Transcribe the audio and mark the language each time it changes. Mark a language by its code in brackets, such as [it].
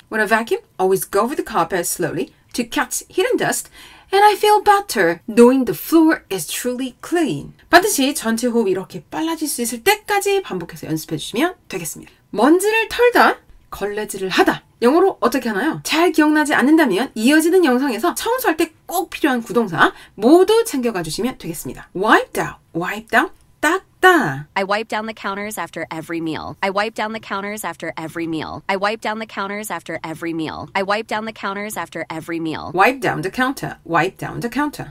[en] When I vacuum, I always go over the carpet slowly to catch hidden dust, and I feel better knowing the floor is truly clean. [ko] 반드시 전체 호흡이 이렇게 빨라질 수 있을 때까지 반복해서 연습해 주시면 되겠습니다. 먼지를 털다, 걸레질을 하다. 영어로 어떻게 하나요? 잘 기억나지 않는다면 이어지는 영상에서 청소할 때 꼭 필요한 구동사 모두 챙겨가 주시면 되겠습니다. [en] Wipe down, wipe down, [ko] 닦다. [en] I wipe down the counters after every meal. I wipe down the counters after every meal. I wipe down the counters after every meal. I wipe down the counters after every meal. Wipe down the counter, wipe down the counter.